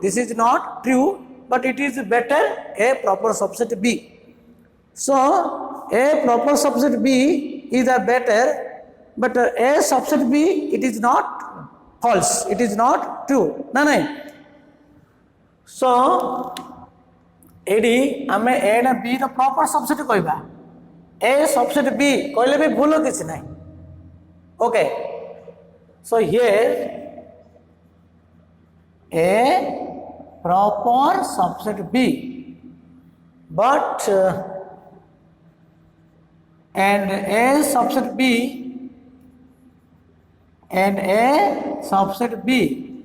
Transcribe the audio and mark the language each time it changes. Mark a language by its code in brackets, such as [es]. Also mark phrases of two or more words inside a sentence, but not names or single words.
[en] This is not true, but it is better A proper subset B. So A proper subset B is a better, but A subset B, it is not false. It is not true. No. So [or] ଏଠି ଆମେ A ନା B ର [en] proper subset कहबा. A subset B [or] କହିଲେ ବି ଭୁଲ କିଛି ନାହିଁ. [en] Okay. So here A proper subset B, but and A subset B and A subset B.